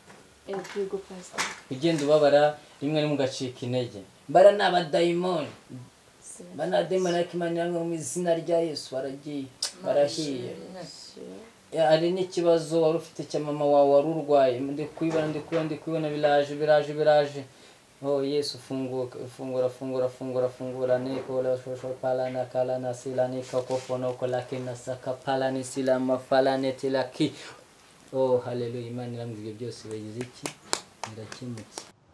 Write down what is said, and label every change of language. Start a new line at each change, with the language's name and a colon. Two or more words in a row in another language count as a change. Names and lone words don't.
Kinyarwanda: ugenda ubabara rimwe rimwe ugacika intege mbara n'abadayimoni banadayimoni ariko Imana yanga mu izina rya Yesu barahiye hari n'ikibazo wari ufite cya mama wawe wari urwaye ndi kubibona biraje oh Yesu fungura neko la shosho pala na kala na sila nika kofono kola kina saka pala ni sila mafala neti laki oh haleluya Imana irambwiye byose bagize iki birakemutse